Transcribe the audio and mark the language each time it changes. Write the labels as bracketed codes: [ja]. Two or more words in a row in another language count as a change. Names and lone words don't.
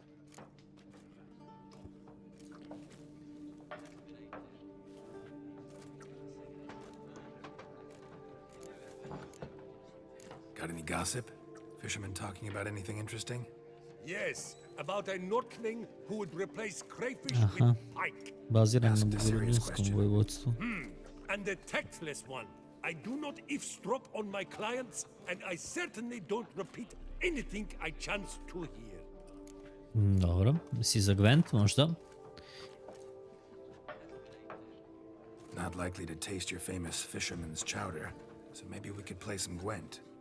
[en] Got any gossip? Fishermen talking about anything interesting? Yes, about a Nordling who would replace crayfish with pike. [hr] Baziran na Bugorinskom vojvodstvu. [en] And the tactless one. I do not eavesdrop on my clients, and I certainly don't repeat anything I chance to hear. [hr] Dobro, si za Gwent možda? [en] Not likely to taste your famous fisherman's chowder, so maybe we could play some Gwent.